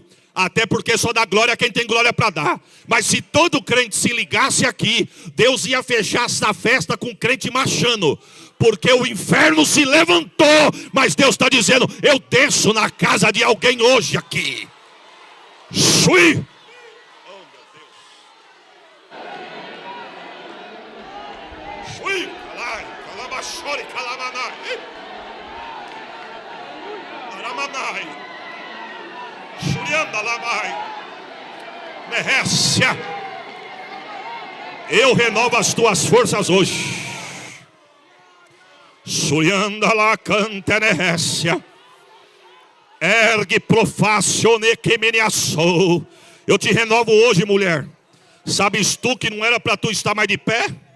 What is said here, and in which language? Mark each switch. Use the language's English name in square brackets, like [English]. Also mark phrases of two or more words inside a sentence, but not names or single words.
[Portuguese] Até porque só dá glória quem tem glória para dar. Mas se todo crente se ligasse aqui, Deus ia fechar essa festa com crente marchando. Porque o inferno se levantou. Mas Deus está dizendo, eu desço na casa de alguém hoje aqui. Sui. Oh, meu Deus. Sui. Calabachore, calamanai. Aramanai. Shurianda labai. Merrécia. Eu renovo as tuas forças hoje. Shurianda la canta merrécia. Ergue profacione que me assou. Eu te renovo hoje, mulher. Sabes tu que não era para tu estar mais de pé?